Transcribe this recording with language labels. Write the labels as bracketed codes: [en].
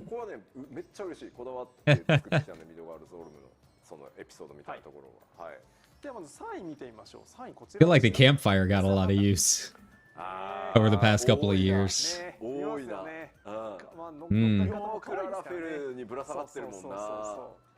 [ja] ここはねめっちゃ嬉しい。こだわって作ってきたんでミドガールゾールムのそのエピソードみたいなところは。はい。ではまず3位見てみましょう。 3位こちら。 [en] I feel like the campfire got a lot of use over the past couple of years. [ja] 多いな。 Mm. よくララフェルにぶら下がってるもんな。